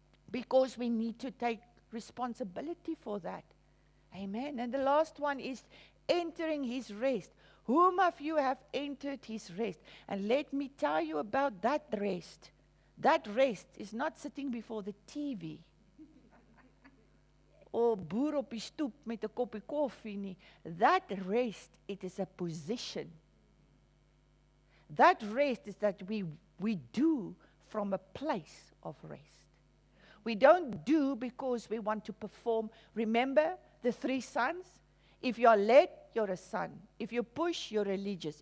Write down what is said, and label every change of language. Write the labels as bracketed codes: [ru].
[en] Because we need to take responsibility for that. Amen. And the last one is entering His rest. Whom of you have entered His rest? And let me tell you about that rest. That rest is not sitting before the TV. Or [af] boer op die stoep met 'n koppie koffie nie. [en] That rest, it is a position. That rest is that we do from a place of rest. We don't do because we want to perform. Remember the 3 sons? If you are led, you're a son. If you push, you're religious.